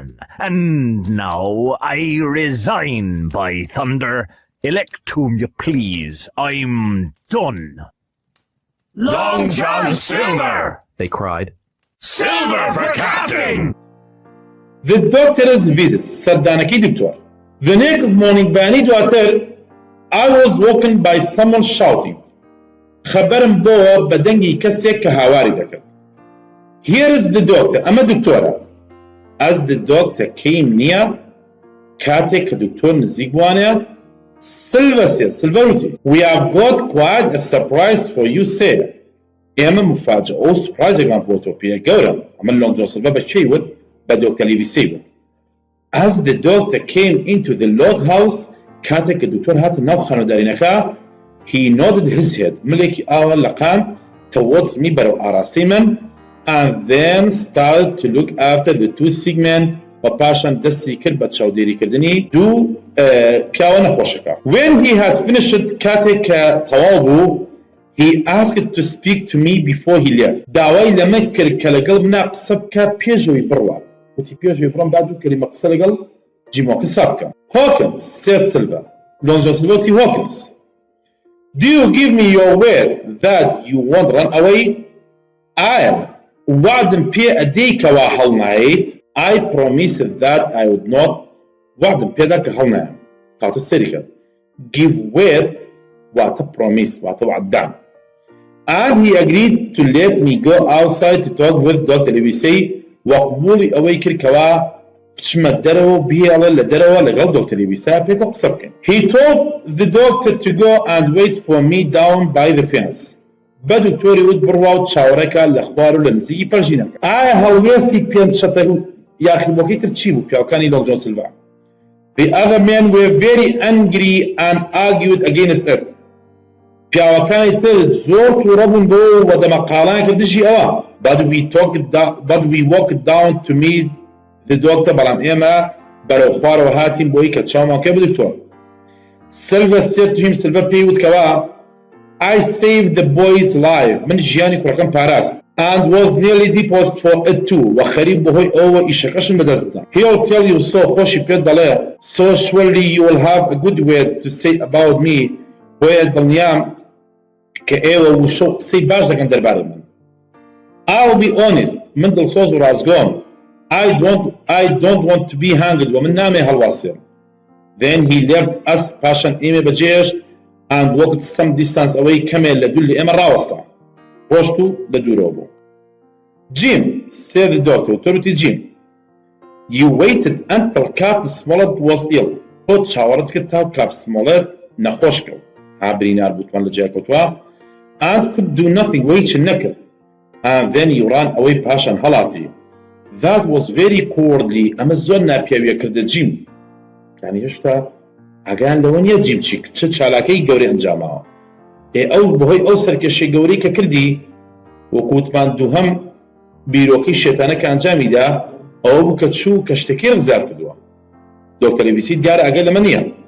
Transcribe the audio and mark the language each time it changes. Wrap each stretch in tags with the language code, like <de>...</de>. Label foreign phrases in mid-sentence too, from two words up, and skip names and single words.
<en>And now I resign, by thunder. Elect whom you please. I'm done. Long John Silver! They cried. Silver for captain! The doctor's visit,</en> <ku>سەردانەکەی دکتۆر.</ku> <en>The next morning</en> <ku>بەیانی دواتر</ku> <en>I was woken by someone shouting.</en> <ku>خەبەرم بۆوە بە دەنگی کەسێک کە هاواری دەکرد.</ku> <en>Here is the doctor.</en> <ku>ئەمە دکتۆرە.</ku> <en>As the doctor came near,</en> <ku>کاتێک کە دکتۆر نزیک بوانێ Silver وتی</ku> <en>We have got quite a surprise for you, sir.</en> <ku>ئێمە مفاجئە و سوپرایزێکمان بۆ تۆ پێ گەورم. ئەمە لۆنگ جۆن سیلڤە بە چی وت؟ بە دۆکتەر لیڤیسی وت.</ku> <en>As the doctor came into the log house,</en> <ku>کاتێک کە دکتۆر هاتە ناو خانۆدارینەکە</ku> <en>he nodded his head.</en> <ku>ملێکی ئاوە لەقام</ku> <en>towards me</en> <ku>بەرەو ئاراستەی من</ku> <en>and then started to look after the two sick men</en> <ku>و پاشان دەستی کرد بە چاودێریکردنی دوو پیاوە نەخۆشەکە.</ku> <en>When he had finished</en> <ku>کاتێک کە تەواو بوو</ku> <en>he asked to speak to me before he left.</en> <ku>داوای لەمە کرد کە لەگەڵ منە قسە بکە پێشەوەی بڕوات. وتی پێشەوەی بڕۆم با دوو کەلیمە قسە لەگەڵ جیمۆکسا بکەم.</ku> <en>Hawkins, said Silver. Long John Silver وتی Hawkins. Do you give me your word that you won't run away?</en> <ku>I'll وعدم پێ ئەدەی کەوا هەڵنایت.</ku> <en>I promised that I would not.</en> <ku>وعدم پێدا کە هەڵنایم. کاتە سەری کرد.</ku> <en>Give word</en> <ku>واتە promise واتە وعددان.</ku> <en>And he agreed to let me go outside to talk with Dr.</en> <ku>Livesey وقبولی ئەوەی کرد کەوا بچمە دەرەوە بیاڵە لە دەرەوە لەگەڵ دۆکتەر لیڤیسا پێکە قسە بکەین.</ku> <en>He told the doctor to go and wait for me down by the fence.</en> <ku>بە دکتۆری وت بڕوا و چاوەڕێکە لە خوار و لە نزیکی پەرژینەکە. ئایا هەڵوێستی پێنج شەتەر و یاخیبۆکەی تر چی بوو پیاوەکانی لۆنگ جۆن سیلڤا؟</ku> <en>The other men were very angry and argued against it.</en> <ku>پیاوەکانی تر زۆر تووڕە بوون بۆ و دەمەقاڵان کرد دژی ئەوە.</ku> <en>But we walked down to meet the doctor</en> <ku>بەڵام ئێمە بەرەو خوارەوە هاتین بۆی کە چاومان کە بە دکتۆر.</ku> <en>Silver said to him, Silver</en> <ku>پێی وتکەوە</ku> <en>I saved the boy's life.</en> <ku>من ژیانی کوڕەکەم پاراست.</ku> <en>And was nearly deposed for it too.</en> <ku>و خەریب بەهۆی ئەوە ئیشەکەشم بەدەست بدەم.</ku> <en>He'll tell you so.</en> <ku>خۆشی پێت دەڵێ.</ku> <en>So surely you will have a good word to say about me.</en> <ku>بۆیە دڵنیام کە ئێوە وشە و قسەی باش دەکەن دەربارەی من.</ku> <en>I'll be honest.</en> <ku>من دڵسۆز و ڕازگۆم.</ku> <en>I don't want to be hanged.</en> <ku>ومن نامێ هەڵواسێم.</ku> <en>Then he left us</en> <ku>پاشان ئێمە بەجێشت</ku> <en>and walked some distance away</en> <ku>کەمێ لە دوور لە ئێمە ڕاوەستا. ڕۆشت و لە دوورەوە بوو.</ku> <en>Jim, said the doctor. وتۆ Jim. You waited until Captain Smollett was ill.</en> <ku>تۆ چاوەڕەت کرد تا کاپ سمۆڵێت نەخۆش کەوت. ها برینار بوتوان لە جێ کەوتووە.</ku> <en>And could do nothing.</en> <ku>وەی چ نەکرد.</ku> <en>And then you ran away</en> <ku>پاشان هەڵاتی.</ku> <en>That was very cowardly.</en> <ku>ئەمە زۆر ناپیاویە کردە جیم. یعنی هێشتا ئاگایان لەوە نییە جیم چی چه چالاکەی گەورەی ئەنجاماوە ئەو بەهۆی ئەو سەرکەشەی گەورەی کە کردی وەکو وتمان دووهەم بیرۆکەی شێتانە کە ئەنجامیدا ئەوە بوو کە چوو کە شتێکی ڕزگار کردووە دۆکتەری بیسی دیارە ئەگەر لەمە نییە</ku>